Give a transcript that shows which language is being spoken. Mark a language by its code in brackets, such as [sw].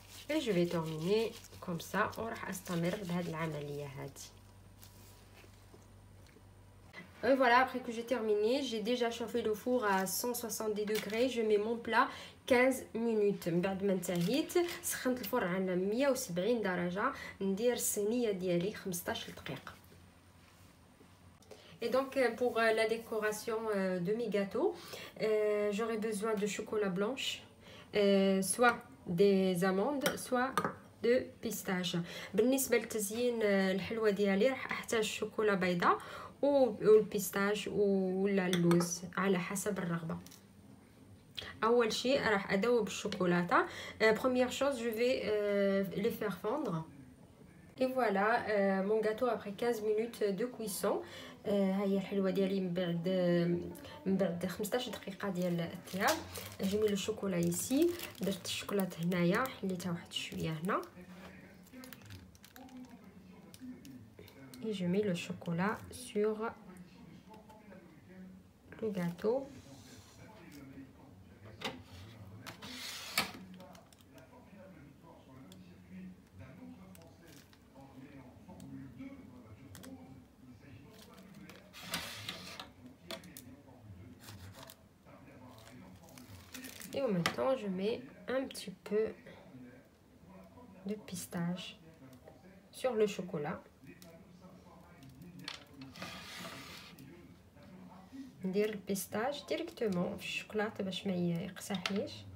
[fr] Et je vais terminer comme ça. [ar] وراح استمر بهذه العمليه هذه. [fr] Et voilà, après que j'ai terminé, j'ai déjà chauffé le four à 170 degrés. Je mets mon plat 15 minutes. [ar] من بعد ما انتهيت سخنت الفرن على 170 درجه. ندير الصينيه ديالي 15 دقيقه. [fr] Et donc pour la décoration de mes gâteaux, j'aurai besoin de chocolat blanche, soit des amandes soit de pistache. [ar] بالنسبه لتزيين الحلوه ديالي راح احتاج شوكولا بيضاء والبيستاش ولا اللوز على حسب الرغبه. اول شيء راح اذوب الشوكولاته. [fr] Première chose, je vais les faire fondre. Et voilà mon gâteau après 15 minutes de cuisson. [ar] هاهي الحلوه ديالي من بعد 15 دقيقه ديال الطياب. جميل الشوكولا يسي. درت الشوكولاته هنايا حليتها واحد شويه هنا. [fr] et je mets le chocolat sur le gâteau. Et en même temps, je mets un petit peu de pistache sur le chocolat. [ar] ندير البيستاج ديريكتومون في الشوكولاته باش ما يقسحليش.